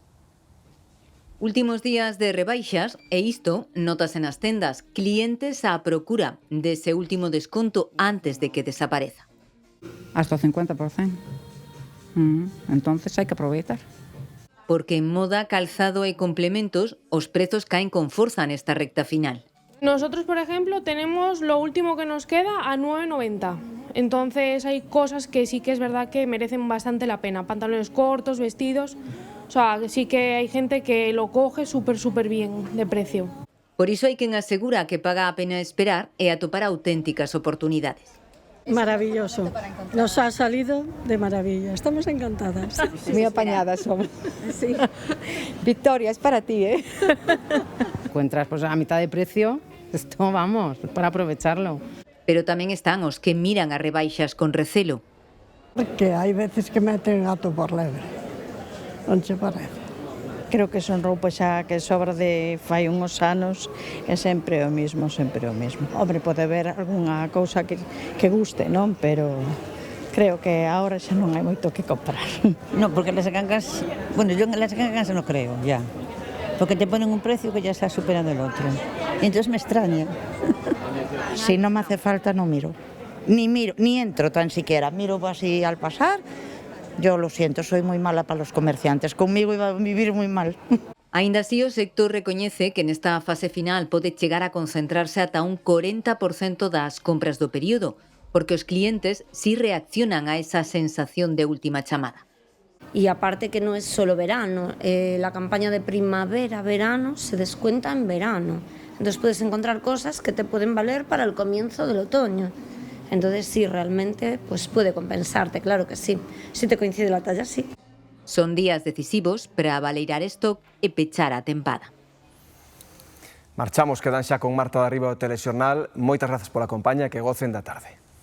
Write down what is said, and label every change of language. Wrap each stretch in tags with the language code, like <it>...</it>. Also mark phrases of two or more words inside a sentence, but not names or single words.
<gl>Últimos días de rebaixas e isto notase nas tendas, clientes á procura dese último desconto antes de que desapareza. Hasta o 50%. Entonces hai que aproveitar. Porque en moda, calzado e complementos os prezos caen con forza nesta recta final.</gl> <es>Nosotros, por ejemplo, tenemos lo último que nos queda a 9,90. Entonces hay cosas que sí que es verdad que merecen bastante la pena. Pantalones cortos, vestidos... O sea, sí que hay gente que lo coge súper bien de precio.</es> <gl>Por iso hai quen asegura que paga a pena esperar e atopar auténticas oportunidades.</gl> <es>Maravilloso. Nos ha salido de maravilla. Estamos encantadas. Muy apañadas somos. Sí. Victoria, es para ti, ¿eh? Encuentras pues a mitad de precio, esto vamos, para aprovecharlo.</es> <gl>Pero tamén están os que miran as rebaixas con recelo. Porque hai veces que meten gato por lebre. Non che parece? Creo que son roupa xa que sobra de fai uns anos e sempre o mismo. Hombre, pode haber algunha cousa que guste, non? Pero creo que agora xa non hai moito que comprar.</gl> <es>No, porque las gangas, bueno, yo en las gangas no creo, ya. Porque te ponen un precio que ya está superando el otro. Y entonces me extraña. Si non me hace falta, non miro. Ni entro tan siquiera. Miro así al pasar. Yo lo siento, soy muy mala para los comerciantes. Conmigo iba a vivir muy mal.</es> <gl>Aínda así, o sector recoñece que nesta fase final pode chegar a concentrarse ata un 40% das compras do período, porque os clientes sí reaccionan a esa sensación de última chamada.</gl> <es>Y aparte que no es solo verano, la campaña de primavera-verano se descuenta en verano. Entonces puedes encontrar cosas que te pueden valer para el comienzo del otoño. Entonces sí, realmente pues puede compensarte, claro que sí. Si te coincide la talla, sí.</es> <gl>Son días decisivos para valeirar stock e pechar a tempada. Marchamos, quedan xa con Marta de Arriba do Telexornal. Moitas grazas pola compañía, que gocen da tarde.</gl>